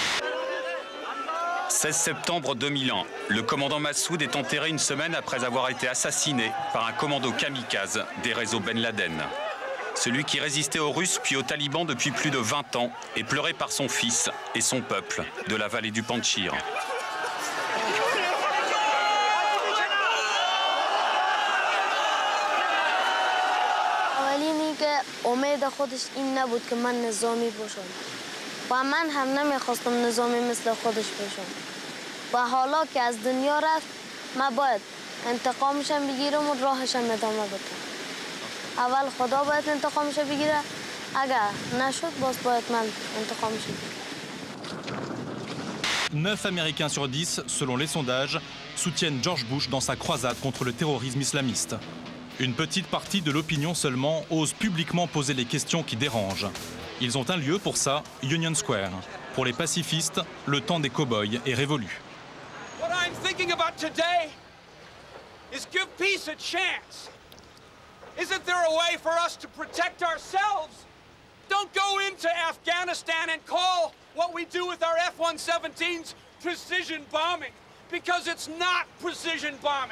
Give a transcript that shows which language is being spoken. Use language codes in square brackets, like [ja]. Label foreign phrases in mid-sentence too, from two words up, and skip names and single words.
[fr] 16 septembre 2001, le commandant Massoud est enterré une semaine après avoir été assassiné par un commando kamikaze des réseaux Ben Laden. Celui qui résistait aux Russes puis aux talibans depuis plus de 20 ans est pleuré par son fils et son peuple de la vallée du Panjshir. [fa] و من هم نمیخواستم نظامی مثل خودش بشم و حالا که از دنیا رفت من باید انتقامشم بگیرم و راهشم ادامه بدم اول خدا باید انتقامش بگیره اگر نشد باز باید من انتقامش بگیرم [fr] 9 Américains sur 10, selon les sondages, soutiennent George Bush dans sa croisade contre le terrorisme islamiste. Une petite partie de l'opinion seulement ose publiquement poser les questions qui dérangent. Ils ont un lieu pour ça, Union Square. Pour les pacifistes, le temps des cow-boys est révolu. [en] What I'm thinking about today is give peace a chance. Isn't there a way for us to protect ourselves? Don't go into Afghanistan and call what we do with our F-117s precision bombing, because it's not precision bombing.